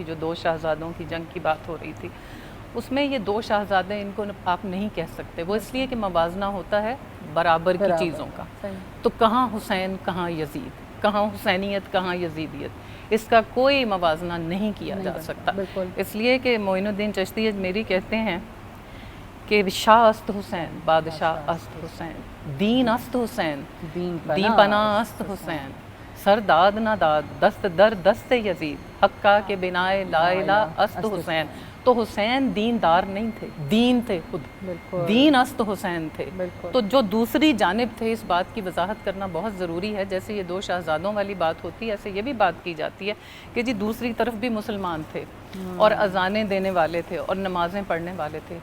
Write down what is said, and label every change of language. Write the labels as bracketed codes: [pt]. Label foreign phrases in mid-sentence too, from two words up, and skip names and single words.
[ur] جو 2 شہزادوں کی جنگ کی بات ہو رہی تھی, اس میں یہ 2 شہزادے ان کو آپ نہیں کہہ سکتے. وہ اس لیے کہ موازنہ ہوتا ہے برابر کی چیزوں کا. تو کہاں حسین کہاں یزید, کہاں حسینیت کہاں یزیدیت, اس کا کوئی موازنہ نہیں کیا جا سکتا. اس لیے کہ معین الدین چشتی اجمیری کہتے ہیں کہ [fa] شاہ است حسین, بادشاہ است حسین, دین است حسین, دی پناہ است حسین, سر داد نہ داد, دست در دست یزید, حقہ کے بنائے لا الہ است حسین. [ur] تو حسین دیندار نہیں تھے, دین تھے خود, [fa] دین است حسین [ur] تھے. تو جو دوسری جانب تھے, اس بات کی وضاحت کرنا بہت ضروری ہے. جیسے یہ 2 شہزادوں والی بات ہوتی ہے, ایسے یہ بھی بات کی جاتی ہے کہ جی دوسری طرف بھی مسلمان تھے اور اذانیں دینے والے تھے اور نمازیں پڑھنے والے تھے.